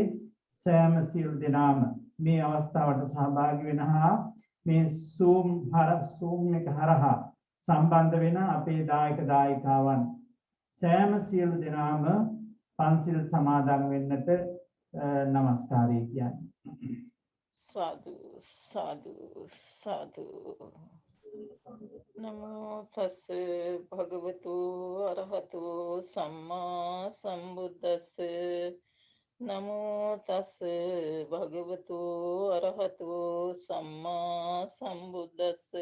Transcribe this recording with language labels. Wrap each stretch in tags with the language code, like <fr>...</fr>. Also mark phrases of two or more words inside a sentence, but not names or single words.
<si>සෑම සියලු දෙනාම මේ අවස්ථාවට සහභාගී වෙන හා මේ සූම් එක හරහා සම්බන්ධ වෙන අපේ දායක දායිකාවන් සෑම සියලු දෙනාම පන්සිල් සමාදන් වෙන්නට නමස්කාරය කියන්නේ.</si> <pi>Sadhu, sadhu, sadhu. Namo tassa bhagavato arahato samma sambuddhassa. Namo tassa bhagavato arahato samma sambuddhassa.</pi>